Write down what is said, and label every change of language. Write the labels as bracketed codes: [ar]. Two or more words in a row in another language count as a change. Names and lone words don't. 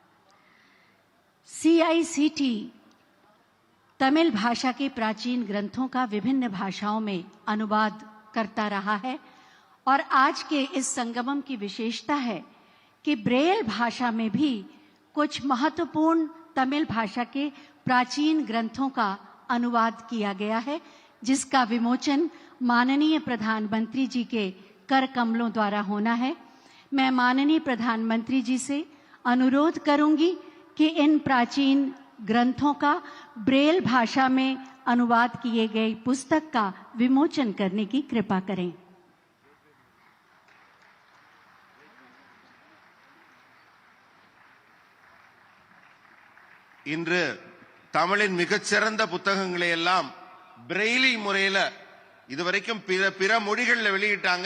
[hi] CICT तमिल भाषा के प्राचीन ग्रंथों का विभिन्न भाषाओं में अनुवाद करता रहा है और आज के इस संगमम की विशेषता है कि ब्रेल भाषा में भी कुछ महत्वपूर्ण तमिल भाषा के प्राचीन ग्रंथों का अनुवाद किया गया है, जिसका विमोचन माननीय प्रधानमंत्री जी के कर कमलों द्वारा होना है। मैं माननीय प्रधानमंत्री जी से अनुरोध करूंगी कि इन प्राचीन ग्रंथों का ब्रेल भाषा में अनुवाद किए गए पुस्तक का विमोचन करने की कृपा करें। [ta] இன்று தமிழின் மிகச்சிறந்த புத்தகங்களை எல்லாம் பிரெய்லி முறையில இதுவரைக்கும் பிற மொழிகளில் வெளியிட்டாங்க.